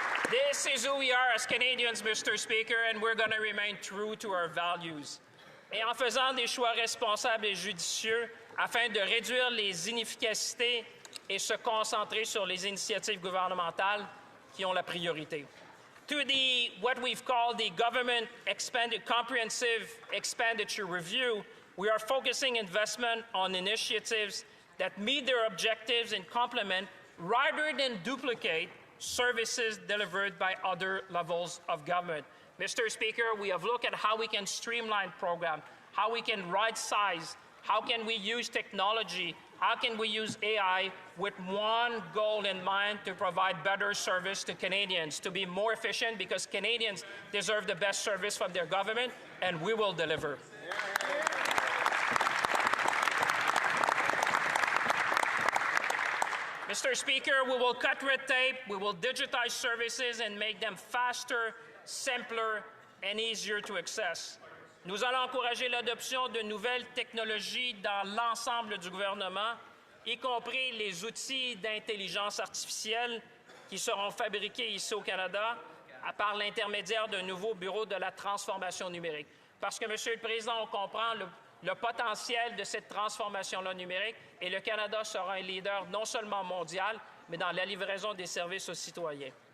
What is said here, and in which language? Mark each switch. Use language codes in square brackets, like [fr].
[en] This is who we are as Canadians, Mr. Speaker, and we're going to remain true to our values. [fr] Et en faisant des choix responsables et judicieux afin de réduire les inefficacités et se concentrer sur les initiatives gouvernementales qui ont la priorité. [en] To what we've called the Government Comprehensive Expenditure Review, we are focusing investment on initiatives that meet their objectives and complement rather than duplicate services delivered by other levels of government. Mr. Speaker, we have looked at how we can streamline programs, how we can right-size, how can we use technology, how can we use AI with one goal in mind to provide better service to Canadians, to be more efficient because Canadians deserve the best service from their government, and we will deliver. Mr. Speaker, we will cut red tape, we will digitize services and make them faster, simpler and easier to access. [fr] Nous allons encourager l'adoption de nouvelles technologies dans l'ensemble du gouvernement, y compris les outils d'intelligence artificielle qui seront fabriqués ici au Canada par l'intermédiaire d'un nouveau bureau de la transformation numérique. Parce que, Monsieur le Président, on comprend le potentiel de cette transformation-là numérique et le Canada sera un leader non seulement mondial, mais dans la livraison des services aux citoyens.